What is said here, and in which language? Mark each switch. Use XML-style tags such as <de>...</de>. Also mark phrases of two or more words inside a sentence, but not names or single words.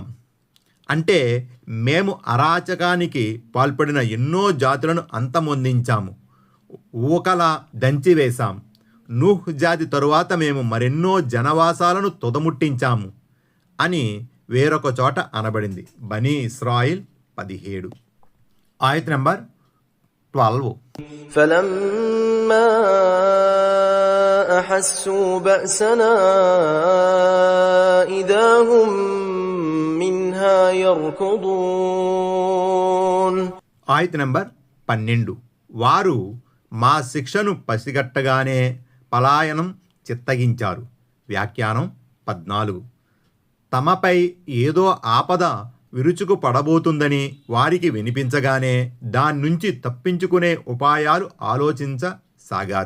<te>అంటే మేము అరాచకానికి పాల్పడిన ఎన్నో జాతులను అంతమొందించాము, ఊకలా దంచివేశాం. నూహ్ జాతి తరువాత మేము మరెన్నో జనవాసాలను తుదముట్టించాము అని వేరొక చోట అనబడింది. బనీ ఇస్రాయిల్ 17. ఆయత్ నంబర్ 12.</te> <ar>فلما أحسوا بأسنا إذا هم منها يركضون.</ar> <te>ఆయత్ నంబర్ 12. వారు మా శిక్షను పసిగట్టగానే పలాయనం చిత్తగించారు. వ్యాఖ్యానం 14. తమపై ఏదో ఆపద విరుచుకు పడబోతుందని వారికి వినిపించగానే దాని నుంచి తప్పించుకునే ఉపాయాలు ఆలోచించసాగారు.</te>